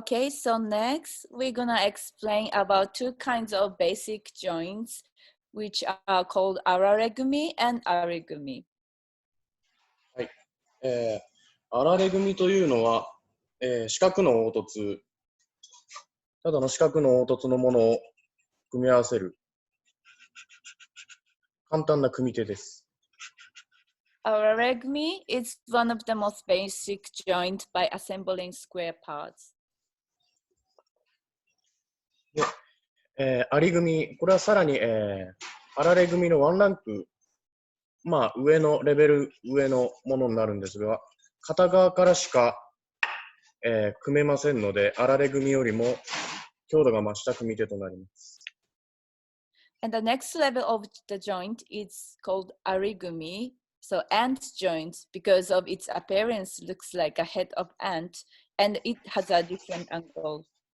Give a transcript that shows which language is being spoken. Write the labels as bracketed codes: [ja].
[en] So next we're gonna explain about two kinds of basic joints, which are called ari-gumi and ari-gumi. [ja] あられ組というのは、四角の凹凸、ただの四角の凹凸のものを組み合わせる簡単な組み手です。 [en] Ari-gumi is one of the most basic joint by assembling square parts. [ja] あり組、これはさらに、あられ組のワンランク、上のレベル上のものになるんですが、片側からしか、組めませんので、あられ組よりも強度が増した組み手となります。 [en] And the next level of the joint is called ari-gumi, so ant joint, because of its appearance looks like a head of ant, and it has a different angle.